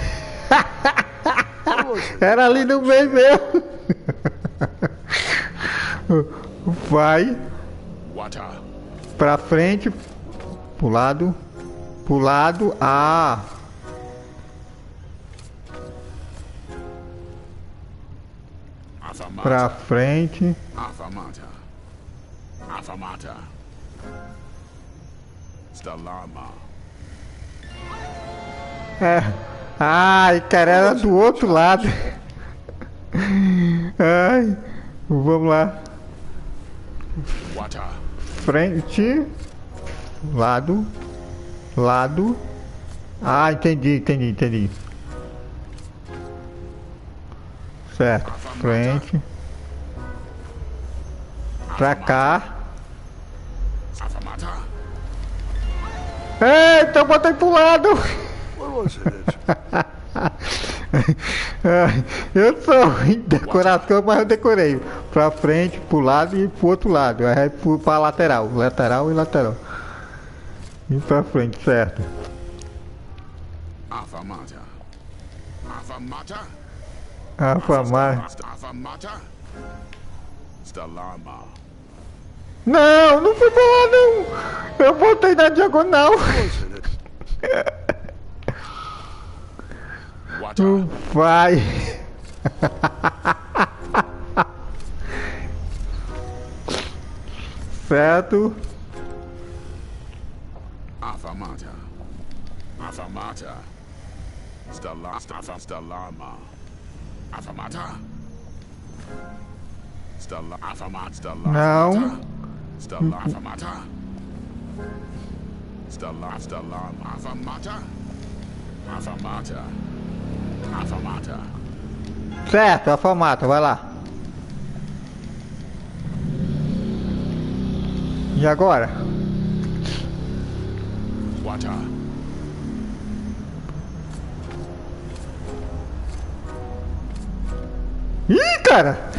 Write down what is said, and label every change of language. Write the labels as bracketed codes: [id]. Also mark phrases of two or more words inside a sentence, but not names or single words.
[pt] Era ali no meio mesmo. Vai. Water. Pra frente. Pro lado. Pro lado. Ah. Pra frente. Affamata. Affamata. Stalama. É. Ai, cara, era do outro lado. Ai. Vamos lá. Water. Frente. Lado. Lado. Ah, entendi. Certo. Frente. Pra cá. Affamata. Eita, eu botei pro lado. [en] What was it? [pt] Eu sou ruim de decoração, mas eu decorei. Pra frente, pro lado e pro outro lado. Aí pra lateral. Lateral e lateral. E pra frente, certo. Affamata. Affamata. Affamata. Affamata. Stalama. Não, não foi pra lá não. Eu botei na diagonal. Water. Vai. Certo. Affamata. Affamata. Stalama. Affamata. Affamata. Não. Affamata. Affamata. Affamata. Affamata. Certo, affamata, vai lá. E agora? Water. Ih, cara!